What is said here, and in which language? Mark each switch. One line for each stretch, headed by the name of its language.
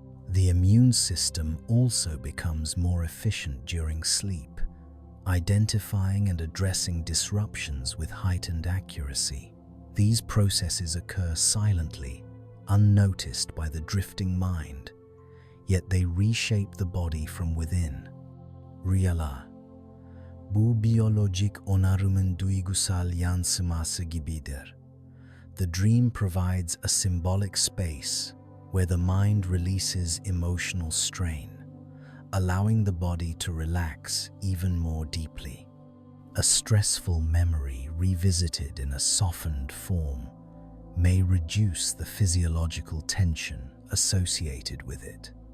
English: The immune system also becomes more efficient during sleep, identifying and addressing disruptions with heightened accuracy. These processes occur silently, unnoticed by the drifting mind, yet they reshape the body from within.
Turkish: Rüyalar, bu biyolojik onarımın duygusal yansıması gibidir.
English: The dream provides a symbolic space where the mind releases emotional strain, allowing the body to relax even more deeply. A stressful memory revisited in a softened form may reduce the physiological tension associated with it.